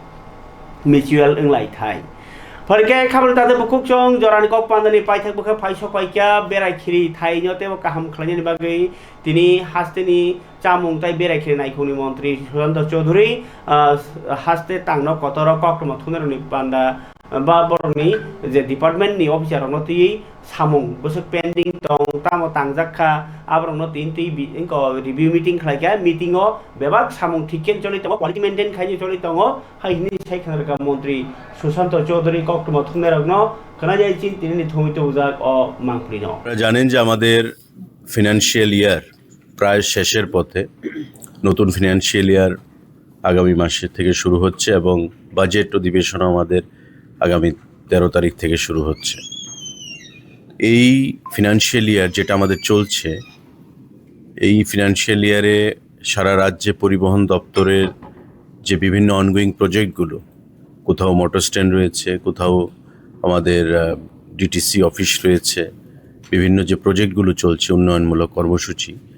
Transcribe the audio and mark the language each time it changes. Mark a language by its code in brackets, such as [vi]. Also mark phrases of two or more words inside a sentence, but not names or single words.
[trp] मिचुअल इंलाय थाय फरके खाबन तादे बुकुकचं जरानि कक पान्दानि पाइथाक बखा फाइसो पाइका बेरायखिरि थाइनोतेबो काहाम खालायनि बागै तिनि हास्तेनि चामुं ताइ बेरायखिरि नायखौनि मन्त्रि सुशान्त चौधुरी हास्ते तांनो कतर कक्टमा थुनेरनि पान्दा बा बरनि जे डिपार्टमेन्टनि अफिसार नति सामुं बस पेन्डिं दं तामो तांजाखा आब्रनो तिनति इनको [en] review meeting [trp] खालायका मीटिंगो बेबाक सामुं थिकेन चलित [en] quality maintain [trp] खायनि चलित दङ हाइनि साइखारका मन्त्रि सुशान्त चौधुरी कक्टमा थुनेरनो खोना जाय चिन तिनि थमित उजाक अ मांफ्रिनो [bn] আপনারা জানেন যে আমাদের [en] financial year [bn] প্রায় শেষের পথে নতুন [en] financial year [bn] আগামী মাসের থেকে শুরু হচ্ছে এবং বাজেট অধিবেশনও আমাদের আগামী 13 তারিখ থেকে শুরু হচ্ছে এই [en] financial year [bn] যেটা আমাদের চলছে এই [en] financial year [bn] সারা রাজ্যে পরিবহন দপ্তরের যে বিভিন্ন [en] ongoing projects [bn] কোথাও [en] motor stand [bn] রয়েছে কোথাও আমাদের [en] DTC office [bn] রয়েছে বিভিন্ন যে প্রজেক্টগুলো চলছে উন্নয়নমূলক কর্মসূচি